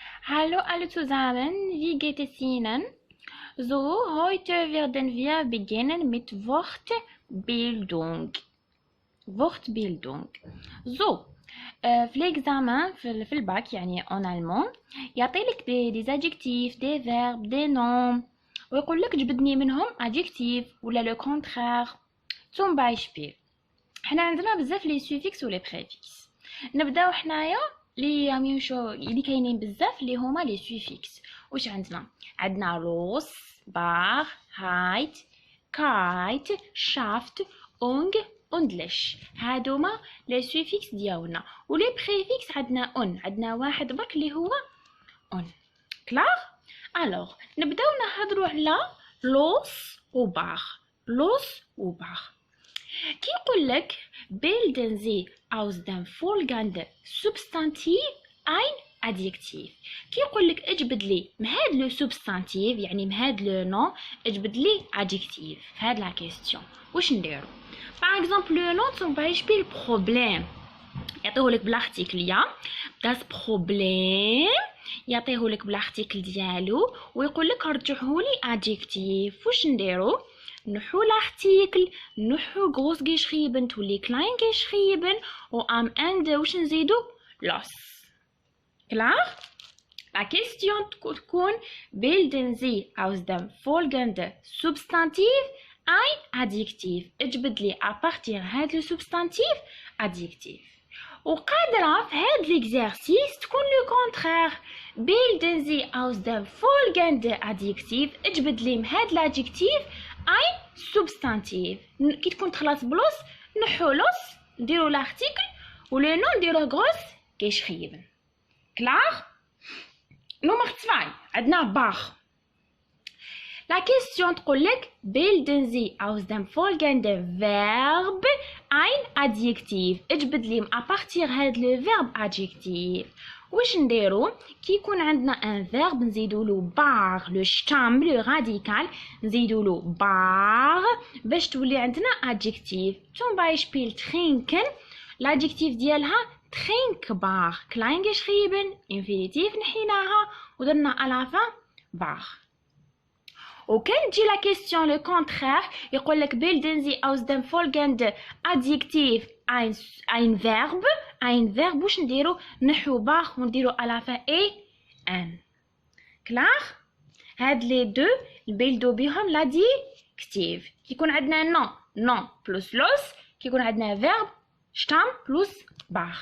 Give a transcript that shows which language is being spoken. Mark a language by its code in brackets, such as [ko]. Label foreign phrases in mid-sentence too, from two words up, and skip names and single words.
[de] Hallo alle zusammen, wie geht es Ihnen? So, heute werden wir beginnen mit Wortbildung. Wortbildung. So, [ar] في l'examen في الباك يعني [fr] en allemand [ar] يعطيلك [fr] des adjectifs, des verbes, des noms [ar] ويقول لك جبدني منهم adjectif ولا [fr] le contraire. [de] zum Beispiel [ar] حنا عندنا بزاف [fr] les suffix [ar] و [fr] les préfix. [ar] نبداو حنايا اللي كاينين بزاف اللي هما [fr] les suffix. [ar] واش عندنا [de] los, bar, heit, keit, schaft, ung, und lich. [ar] هادوما [fr] les suffix [ar] ديالنا. ولي préfix عندنا واحد برك اللي هو اون. كلار. الوغ نبداو نهضروا على لوس وباغ. [de] لوس وباغ كي يقول لك bilden sie aus dem folgenden Substantiv ein Adjektiv. [ar] كي يقول لك اجبد لي مهاد [fr] le substantif [ar] يعني مهاد [fr] le nom [ar] اجبد لي adjectif. هاد [fr] la question [ar] واش نديرو؟ [fr] par exemple le nom [ar] تنبايش بيه البروبليم يعطيهولك بلارتيكل يا [de] das Problem [ar] يعطيهولك بلارتيكل ديالو ويقول لك رجعهولي adjectif. واش نديرو؟ نحو لارتيكل نحو [de] groß geschrieben [ar] تولي [de] klein geschrieben [ar] و [de] am Ende [ar] واش نزيدو لوس. كلار. [fr] la question [de] تكون bilden Sie aus dem folgenden Substantiv ein Adjektiv. [ar] اجبد لي [fr] à partir [ar] هاد [fr] le substantif [ar] adjectif. وقادرة في هاد ليكزارسيس تكون [fr] le contraire [de] bilden Sie aus dem folgenden Adjektiv. [ar] اجبد لي هاد l'adjectif [de] ein substantiv. [ar] كي تكون تخلص بلوس نحو لوس نديرو لارتيكل ولو نون نديروه [de] groß geschrieben. [ar] كلار. نمبر 2 عندنا باغ. [fr] la question [de] تقول لك bilden Sie aus dem folgenden Verb ein Adjektiv. [ar] اجبد لي [fr] à partir [ar] هاد [fr] le verbe [ar] adjectif. واش نديرو؟ كي يكون عندنا [fr] un verbe [ar] نزيدولو باغ لو شتام [fr] le radical [ar] نزيدولو باغ باش تولي عندنا adjectif. [de] zum Beispiel trinken l'adjectif ديالها trinkbar klein geschrieben infinitiv [ar] نحيناها ودرنا على فا باغ. وكان تجي [fr] la question le contraire [ar] يقول لك [de] bilden Sie aus dem folgenden Adjektiv ein Verb. [ar] واش نديرو؟ نحو باغ ونديرو على فا اي ان. كلار. هاد [fr] les deux [ar] نبيلدو بهم لاديكتيف. كي يكون عندنا نون بلس لوس كي يكون عندنا فيرب شتام بلس باغ.